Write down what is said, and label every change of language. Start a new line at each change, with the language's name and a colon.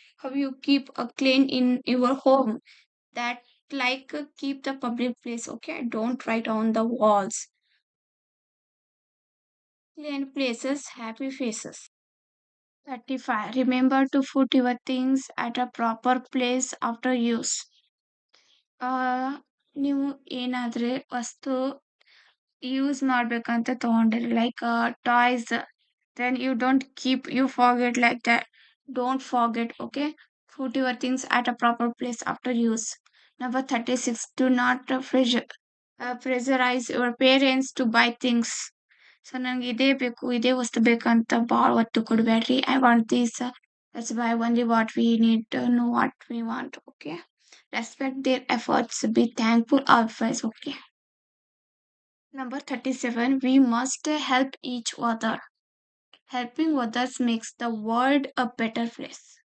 English: How you keep a clean in your home? That keep the public place, okay? Don't write on the walls. Clean places, happy faces. 35. Remember to put your things at a proper place after use.
Kannada: ಆ, ನೀವು ಏನಾದ್ರೆ ವಸ್ತು use ಮಾಡ್ಬೇಕಂತ ತಗೊಂಡಿರಿ like toys
English: then you don't keep you forget like that. Don't forget, okay? Put your things at a proper place after use. Number 36. Do not pressurize your parents to buy things.
Kannada: So ನಂಗೆ ಇದೇ ಬೇಕು ಇದೇ ವಸ್ತು ಬೇಕಂತ ಭಾಳ ಒತ್ತು ಕೊಡಬೇಡ್ರಿ.
English: I want this, let's buy only what we need to know what we want, okay? Respect their efforts, be thankful always, okay? Number 37. We must help each other. Helping others makes the world a better place.